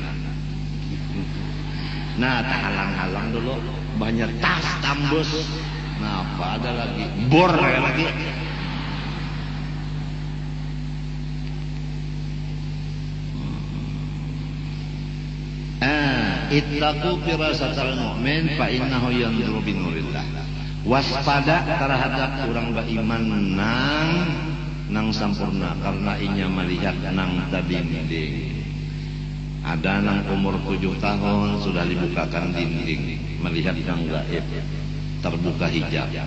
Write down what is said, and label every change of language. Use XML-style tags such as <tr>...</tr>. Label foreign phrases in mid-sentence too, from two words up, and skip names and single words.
<bjn>nah tahalang dulu banyak tas tambus nah apa ada lagi bor lagi</bjn> <ar>اتقوا فراسة المؤمن فإنه ينظر بنور الله.</ar> <bjn>Waspada terhadap orang beriman nang sampurna karena inya melihat nang dinding. Ada nang umur 7 tahun sudah dibukakan dinding melihat nang gaib terbuka hijab.</bjn>